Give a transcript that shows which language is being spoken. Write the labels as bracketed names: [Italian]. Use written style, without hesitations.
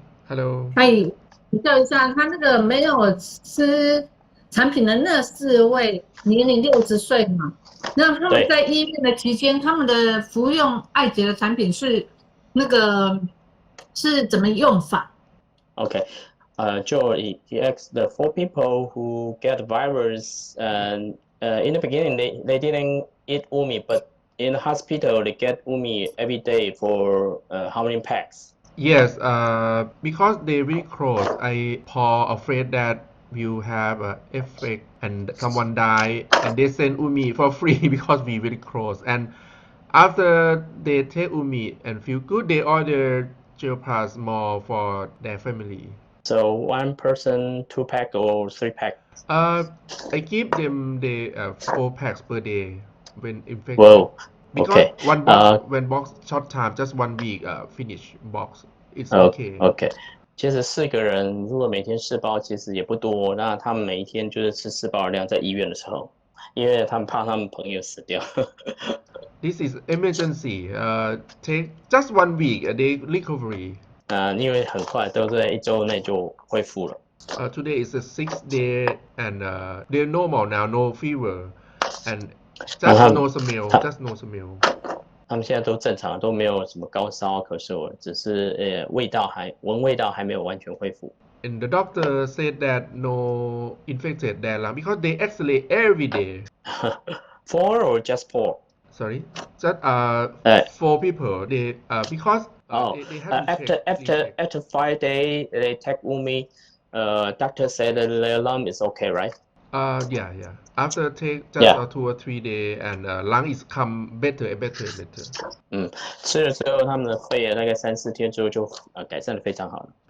[English] Hello. [Chinese] 嗨，请教一下，他那个没有吃产品的那4位年龄60岁嘛？那他们在医院的期间，他们的服用艾捷的产品是是怎么用法 [English] OK， Joe, he asked the 4 people who get the virus, and in the beginning they didn't eat UMI, but in the hospital they get UMI every day for how many packs? Yes, because they really close, Paul afraid that will have a effect and someone die, and they send Umi for free because we very close. And after they take Umi and feel good, they order gel plus more for their family. So 1 person 2 pack or 3 pack? I give them the 4 packs per day when infected. Whoa. Because Okay. one box, when box short time, just 1 week finish box. It's okay. [Chinese] OK， 其实4个人如果每天4包，其实也不多。那他们每一天就是吃4包的量，在医院的时候，因为他们怕他们朋友死掉。 [English] This is emergency. Take just 1 week, a day recovery. [Chinese] 因为很快都在1周内就恢复了。 [English] Today is the 6th day and they're normal now, no fever and just no smell, just no smell. [Chinese] 他们现在都正常，都没有什么高烧、咳嗽了，只是闻味道还没有完全恢复。 [English] And the doctor said that no infected their lung because they isolate every day. 4 or just 4? Sorry, just 4 people. They because they have to after 5 days they take UMI. Doctor said that their lung is okay, right? Yeah. After take just 2 or 3 days and lung is come better and better. [Chinese] 吃了之后，他们的肺大概3、4天之后就改善的非常好了。